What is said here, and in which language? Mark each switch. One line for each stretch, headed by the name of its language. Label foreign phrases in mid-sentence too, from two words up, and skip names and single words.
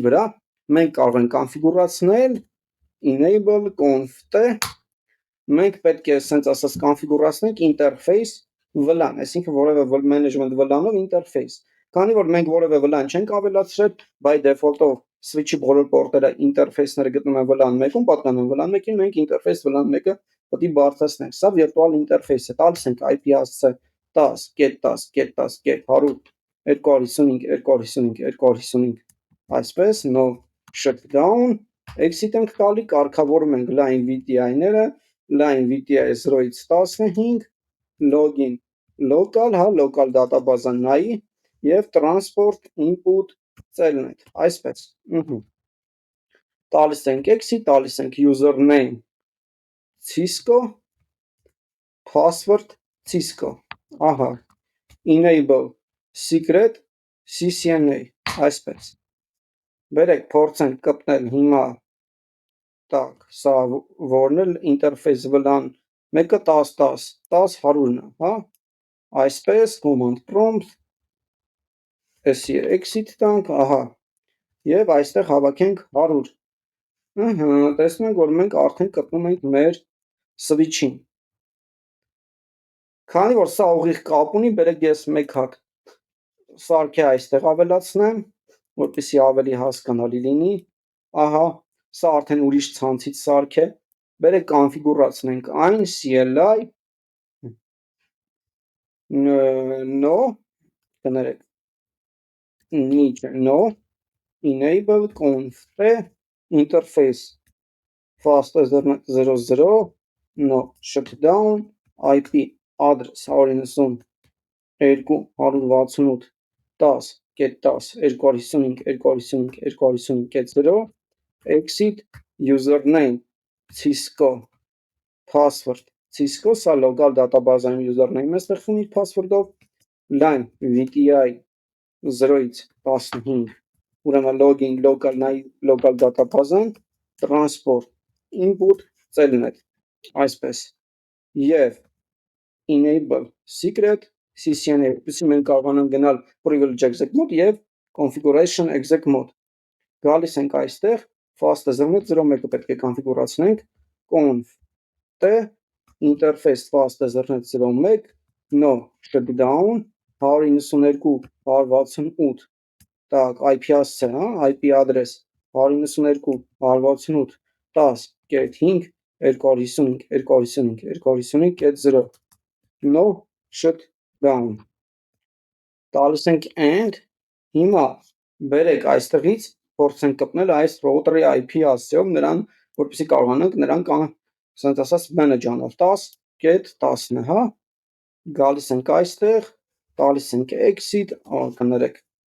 Armenian: վրա մենք կարող ենք կոնֆիգուրացնել
English: enable conf-t,
Armenian: մենք պետք է ասենց ասած կոնֆիգուրացնենք ինտերֆեյս VLAN, այսինքն որևէ management VLAN-ով ինտերֆեյս։ Քանի որ մենք որևէ VLAN չենք ավելացրել,
English: by default-ով
Armenian: switch-ի բոլոր պորտերը ինտերֆեյսները գտնվում են VLAN 1-ում, պատկանում VLAN 1-ին, մենք ինտերֆեյս VLAN 1-ը պետք է բարձրացնենք։ Սա վիրտուալ ինտերֆեյս է, տալիս ենք IP հասցե 10.10.10.100.255.255.255, այսպես
English: no shutdown,
Armenian: exit ենք տալի, կարգավորում ենք
English: line VTI-ները, line VTI
Armenian: 0-ից 15,
English: login local, հա, local database-ը
Armenian: նայի եւ
English: transport input telnet,
Armenian: այսպես։ Տալիս ենք exit, տալիս ենք
English: username Cisco, password Cisco,
Armenian: ահա,
English: enable secret CCNA,
Armenian: այսպես։ Բերեք փորձենք կպնել հիմա, տակ, սա որն էլ ինտերֆեյս VLAN, մեկը 10.10.10.100-ն է, հա, այսպես,
English: command prompt,
Armenian: էսի exit տանք, ահա, եւ այստեղ հավաքենք 100, տեսնում ենք, որ մենք արդեն կպնում ենք մեր switch-ին։ Քանի որ սա ուղիղ կապ ունի, բերեք ես մեկ հատ սարքի այստեղ ավելացնեմ, որպեսզի ավելի հասկանալի լինի, ահա, սա արդեն ուրիշ ցանցից սարք է, բերեք կոնֆիգուրացնենք այն CLI
English: no, կներեք, no, enable conf-t interface fast ethernet 00, no shutdown, IP address
Armenian: 192.10.10.255.255.255.0,
English: exit, username Cisco, password Cisco,
Armenian: սա
English: local database-ային
Armenian: username-ը ստեղծվում իր password-ով, line
English: VTI 0-ից 15, ուրեմն login local նայի local database-ն, transport input telnet,
Armenian: այսպես, եւ
English: enable secret CCNA,
Armenian: որպեսզի մենք կարողանանք գնալ
English: privilege exec mode
Armenian: եւ
English: configuration exec mode։
Armenian: Գալիս ենք այստեղ,
English: fast ethernet 01-ը
Armenian: պետք է կոնֆիգուրացնենք,
English: conf-t interface fast ethernet 01, no shutdown
Armenian: 192.168, так, IP հասցե, հա,
English: IP address 192.168.10.255.255.255.0, no shutdown,
Armenian: տալիս ենք end, հիմա բերեք այստեղից փորձենք կպնել այս router-ի IP հասցեով նրան, որպեսզի կարողանանք նրան ասենք ասած manage անել 10.10-ն է, հա, գալիս ենք այստեղ, տալիս ենք exit, կներեք,